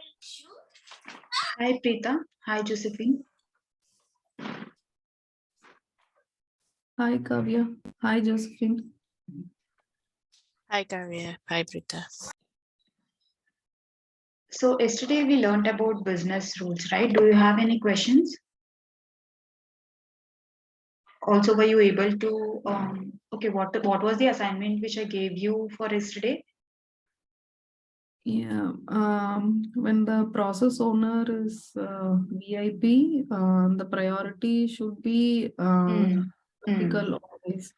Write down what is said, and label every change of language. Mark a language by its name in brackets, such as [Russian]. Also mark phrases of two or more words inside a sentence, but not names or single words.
[English] Hi, Preeta. Hi, Josephine. Hi, Kavya. Hi, Josephine. Hi, Kavya. Hi, Prita. So yesterday we learned about business rules, right? Do you have any questions? Also, were you able to, okay, what was the assignment which I gave you for yesterday? Yeah, when the process owner is VIP, the priority should be critical always.